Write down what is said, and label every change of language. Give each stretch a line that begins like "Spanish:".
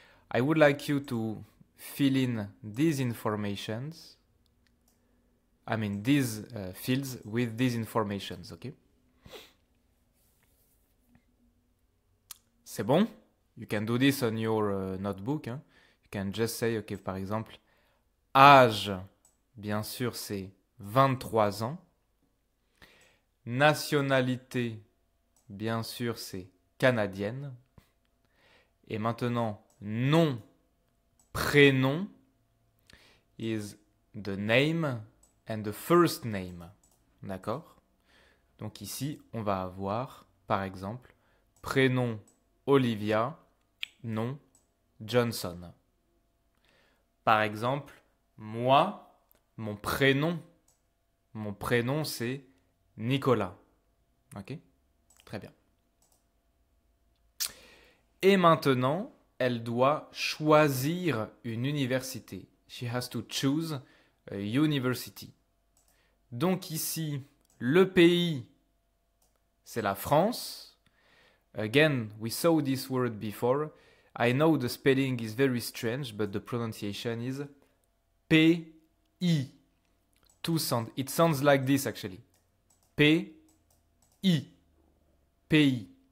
English: I would like you to fill in these informations, these fields with these informations, okay?
French: C'est bon?
English: You can do this on your notebook. Hein? You can just say, okay,
French: par exemple, âge, bien sûr, c'est 23 ans. Nationalité, bien sûr, c'est canadienne. Et maintenant,
English: nom, prénom is the name and the first name.
French: D'accord? Donc ici, on va avoir, par exemple, prénom Olivia, nom Johnson. Par exemple, moi, mon prénom c'est Nicolas. Ok? Très bien. Et maintenant, elle doit choisir une université.
English: She has to choose a university.
French: Donc ici, le pays, c'est la France.
English: Again, we saw this word before. I know the spelling is very strange, but the pronunciation is P-I. It sounds like this actually. P-I. Pays.